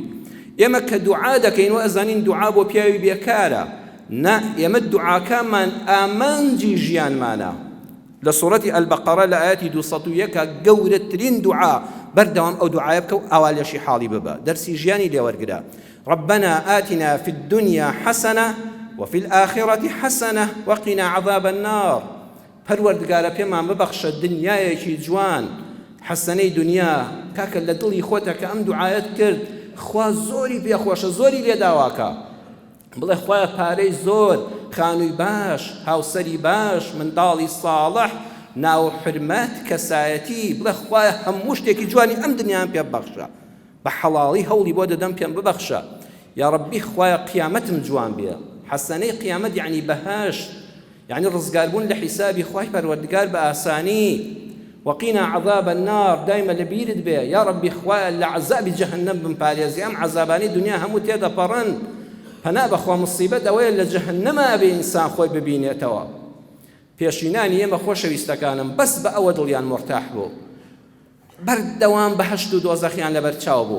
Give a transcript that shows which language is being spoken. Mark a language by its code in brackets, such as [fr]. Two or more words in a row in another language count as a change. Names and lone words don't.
[ckb] ئێمە کە دوعا دەکەین و ئەزانین دوعا بۆ پیاوی بێکارە، نا ئێمە دوعاکانمان ئامانجی ژیانمانە. لە سوورەتی ئەلبەقەرە لە ئاەتی 201 گەورەترین دوعا بەردەوام ئەو دوعایە بکە و ئاوا لێشی حاڵی ببە، دەرسی ژیانی لێوەرگرە. [ar] ربنا آتنا في الدنيا حسنة وفي الآخرة حسنة وقنا عذاب النار. [ckb] پەروەردگارە پێمان ببەخشە دنیایەکی جوان، حەسەنەی دنیا. کاکە لە دڵی خۆتە کە ئەم دوعایەت کرد، خوا زۆری پێخۆشە، زۆری لێداواکە، بڵێ خوایە پارەی زۆر، خانووی باش، هاوسەری باش، منداڵی ساڵح، ناو حرمەت، کەسایەتی، بڵێ خوایە هەموو شتێکی جوانی ئەم دنیایان پێ ببەخشە، بە حەڵاڵی هەوڵی بۆ دەدەم پێم ببەخشە. [ar] یا ڕەبی [ckb] خوایە قیامەتم جوان بێ. حەسەنەی قیامەت یعنی بەهەشت، یعنی ڕزگاربوون لە حیسابی خوای پەروەردگار بە ئاسانی. [ar] وقینا عذاب النار، [ckb] دایمە لەبیرت بێ [ar] یا ڕەبی [ckb] خوایە لە عەزابی جەهەنەم بمپارێزی، ئەم عەزابانەی دنیا هەموو تێدەپەڕن. پەنا بەخوا مصیبەت ئەوەیە لە جەهەنەمە ئەبێ ئینسان خۆی ببینێتەوە. پێشینانی ئێمە خۆشەویستەکانم بەس بە ئەوە دڵیان مرتاح بوو، بەردەوام بەهەشت و دۆزەخیان لەبەرچاو بوو.